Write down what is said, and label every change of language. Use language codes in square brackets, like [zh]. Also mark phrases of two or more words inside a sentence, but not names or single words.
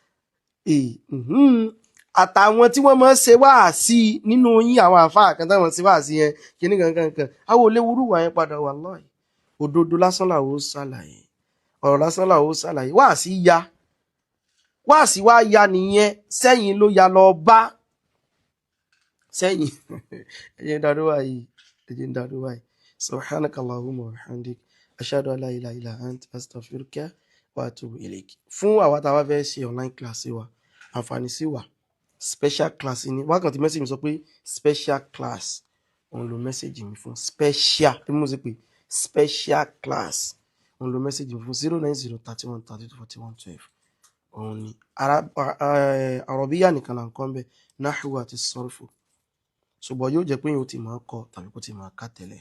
[yo] Àtàwọn tí wọ́n máa ń ṣe wáàsí nínú yín àwọn àfáà kan táwọn ṣe wáàsí yẹn kíní kankan àwọn olówúrú wà yẹn padà wà lọ́ọ̀ òdodo lásán làwọn ó ṣàlàyé ọ̀rọ̀ lásán làwọn ó ṣàlàyé wáàsí wá ya nìyẹn sẹ́yìn ló ya lọ bá sẹ́yìn ẹ̀jẹ̀ ń darúwà yìí [ar] سبحانك اللهم وبحمدك أشهد أن لا إله إلا أنت أستغفرك وأتوب إليك. [yo] Fún àwa tá a wá fẹ́ ṣe [en] online class [yo] wa àǹfààní sí wa [en] special class [yo] ni wákàtí mẹ́sàgì mi sọ pé [en] special class [yo] òun lo mẹ́sàgì mi fún special bí mo ṣe pé [en] special class [yo] òun lo mẹ́sàgì mi fún 09031324112 òun ni Arabiya nìkan là ń kọ́ ń bẹ̀ nahwu àti sarfu ṣùgbọ́n yóò jẹ́ pé yóò ti máa kọ tàbí kó ti máa kà tẹ́lẹ̀.